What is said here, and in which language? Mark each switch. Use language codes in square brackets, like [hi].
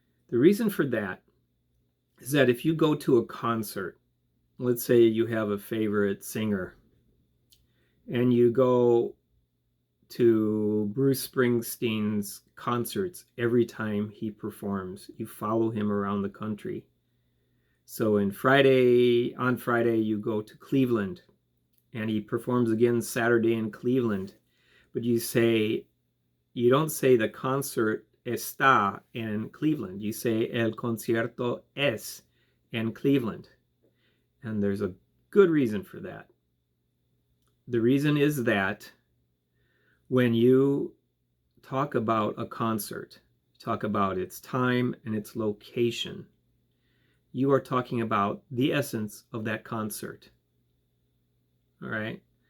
[en] The reason for that is that if you go to a concert, let's say you have a favorite singer, and you go to Bruce Springsteen's concerts every time he performs, you follow him around the country. So on Friday you go to Cleveland, and he performs again Saturday in Cleveland, but you don't say the concert [es] está en Cleveland. [en] You say [es] el concierto es en Cleveland. [en] And there's a good reason for that. The reason is that when you talk about a concert, talk about its time and its location, you are talking about the essence of that concert. All right?